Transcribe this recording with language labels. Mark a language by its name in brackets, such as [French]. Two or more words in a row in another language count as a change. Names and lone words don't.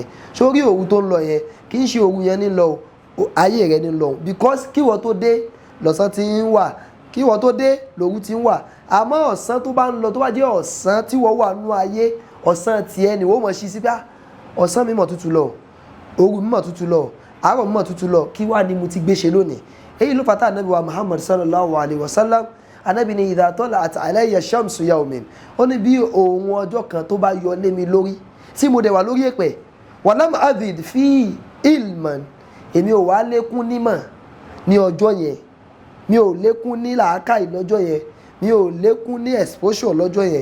[Yoruba] Sórí òru tó ń lọ yẹn kì í ṣe òru yẹn ní lọ ayé rẹ ní lọ because kíwọ tó dé lọ́sàn ti ń wà, kíwọ tó dé lòru ti ń wà. Àmọ́ ọ̀sán tó bá ń lọ tó bá jẹ́ ọ̀sán tí wọ́n wà nú ayé ọ̀sán tiẹ̀ ni wọ́n mọ̀ sí sí bá ọ̀sán mi mọ̀ tútù lọ, òru mi mọ̀ tútù lọ, àárọ̀ mi mọ̀ tútù lọ, kí wá ni mo ti gbé ṣe lónìí. Èyí ló fàtà ànábì wa Muhammad sallallahu alayhi wa sallam ànábì ni [Arabic] إذا طلعت علي شمس يوم [Yoruba] ó ní bí òun ọjọ́ kan tó bá yọ lé mi lórí tí mo dẹ̀ wà lórí èpẹ̀ [Arabic] ولم أزد في علما [Yoruba] èmi ò wá lékún nímọ̀ ní ọjọ́ yẹn, mi ò lékún ní làákàyè lọ́jọ́ yẹn, mi ò lékún ní exposure lọ́jọ́ yẹn.